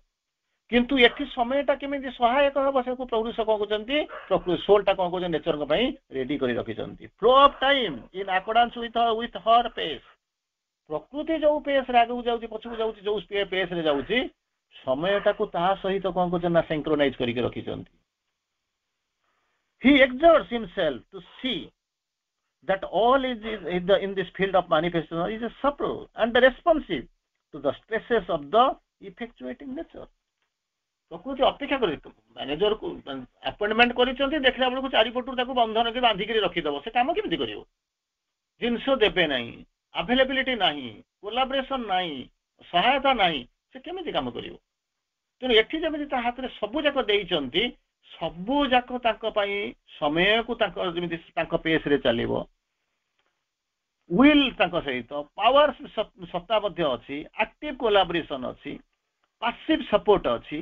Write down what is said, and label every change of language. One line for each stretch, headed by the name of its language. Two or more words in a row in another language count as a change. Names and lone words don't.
Odia: କିନ୍ତୁ ଏଠି ସମୟଟା କେମିତି ସହାୟକ ହବ ସେକୁ ପ୍ରଭୁ କଣ କହୁଛନ୍ତି, ସୋଲଟା କଣ କହୁଛନ୍ତି ନେଚରଙ୍କ ପାଇଁ ରେଡି କରି ରଖିଛନ୍ତି।
English: flow of time in accordance with her pace,
Odia: ପ୍ରକୃତି ଯୋଉ ପେସରେ ଆଗକୁ ଯାଉଛି ପଛକୁ ଯାଉଛି, ଯୋଉ ପେସରେ ଯାଉଛି ସମୟଟାକୁ ତାହା ସହିତ କଣ କରୁଛନ୍ତି ନା ସିଙ୍କ୍ରୋନାଇଜ କରିକି ରଖିଛନ୍ତି।
English: He exerts himself to see that all is in this field of manifestation is subtle and responsive to the stresses of the effectuating nature.
Odia: ପ୍ରକୃତି ଅପେକ୍ଷା କରି
English: managerକୁ appointment
Odia: କରିଛନ୍ତି, ଦେଖିଲା ବେଳକୁ ଚାରିପଟରୁ ତାକୁ ବନ୍ଧନକି ବାନ୍ଧିକିରି ରଖିଦବ, ସେ କାମ କେମିତି କରିବ। ଜିନିଷ ଦେବେ ନାହିଁ, ଆଭେଲେବିଲିଟି ନାହିଁ, କୋଲାବରେସନ ନାହିଁ, ସହାୟତା ନାହିଁ, ସେ କେମିତି କାମ କରିବ। ତେଣୁ ଏଠି ଯେମିତି ତା ହାତରେ ସବୁ ଯାକ ଦେଇଛନ୍ତି, ସବୁ ଯାକ ତାଙ୍କ ପାଇଁ ସମୟକୁ ତାଙ୍କ ଯେମିତି ତାଙ୍କ ପେସରେ ଚାଲିବ, will ତାଙ୍କ ସହିତ ପାୱାର ସତ୍ତା ମଧ୍ୟ ଅଛି,
English: active collaboration
Odia: ଅଛି,
English: passive support
Odia: ଅଛି।